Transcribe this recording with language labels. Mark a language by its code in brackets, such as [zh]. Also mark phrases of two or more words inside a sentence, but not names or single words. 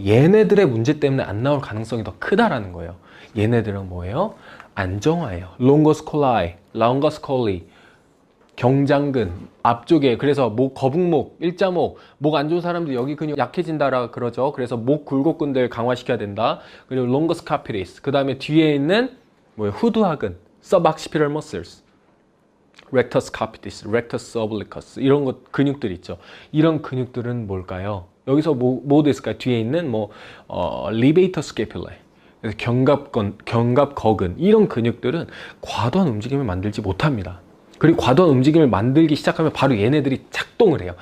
[ko] 얘네들의 문제 때문에 안 나올 가능성이 더 크다라는 거예요. 얘네들은 뭐예요? 안정화예요. [la] longus colli, [ko] 경장근, 앞쪽에. 그래서 거북목, 일자목, 목 안 좋은 사람들 여기 근육 약해진다라 그러죠. 그래서 목 굴곡근들 강화시켜야 된다. [la] 그리고 longus capitis. [ko] 그 다음에 뒤에 있는 후두하근, [en] suboccipital muscles. [la] rectus capitis, rectus obliquus [ko] 이런 것 근육들 있죠. 이런 근육들은 뭘까요? 여기서 뭐도 있을까요? 뒤에 있는 [la] levator scapulae, [ko] 그래서 견갑거근 이런 근육들은 과도한 움직임을 만들지 못합니다. 그리고 과도한 움직임을 만들기 시작하면 바로 얘네들이 작동을 해요.